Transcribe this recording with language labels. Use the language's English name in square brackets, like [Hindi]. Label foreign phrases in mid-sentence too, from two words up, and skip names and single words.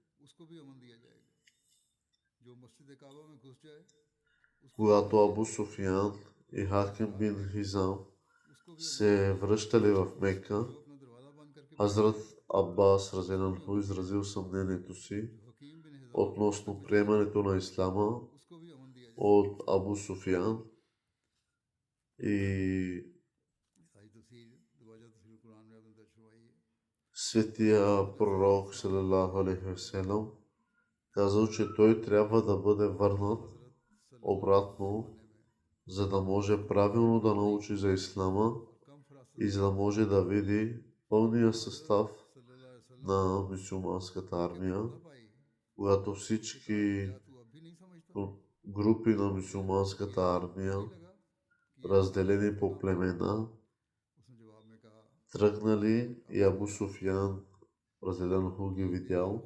[Bulgarian] Когато Абу Суфиян и Хаким бин Хизам се връщали в Мека, Хазрат Аббас разелянху изразил съмнението си относно приемането на ислама от Абу Суфиян И [Urdu] ساری تفسیر دوبارہ تفسیر قرآن میں آپ نے درج کروائی ہے. [Bulgarian] светия пророк [Arabic] صلى الله عليه وسلم [Bulgarian] казал, че той трябва да бъде върнат обратно, за да може правилно да научи за ислама и за да може да види пълния състав на мюсюлманската армия, когато всички групи на мюсюлманската армия, разделени по племена, тръгнали и Абу Суфиян, разделено ги видял.